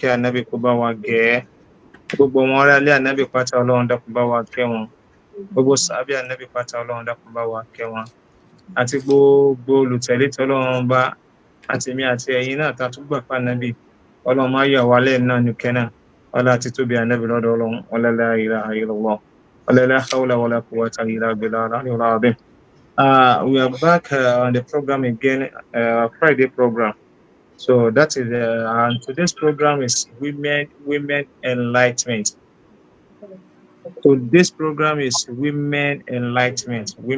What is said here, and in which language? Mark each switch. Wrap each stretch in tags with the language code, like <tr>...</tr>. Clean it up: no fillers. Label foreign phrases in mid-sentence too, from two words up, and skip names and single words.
<yo>kẹ́ Ànábì kó bá wa gẹ̀ gbogbo wọn rẹ̀ lé Ànábì pátá Ọlọ́run dákun bá wa kẹ́ wọn gbogbo sàábì Ànábì pátá Ọlọ́run dákun bá wa kẹ́ wọn àti gbogbo olùtẹ̀lé tọ́lọ́run bá àti mi àti ẹ̀yin náà ta tún gbà fún Ànábì Ọlọ́run máa yà wálẹ̀ náà ní kẹ́nà ọlá àti tóbi Ànábì lọ́dọ̀ Ọlọ́run</yo> <ar>ولا لا إله إلا الله ولا لا حول ولا قوة إلا بالله العلي العظيم.</ar> <en>We are back on the program again, Friday program. So that is and today's program is women enlightenment. So this program is women enlightenment.</en>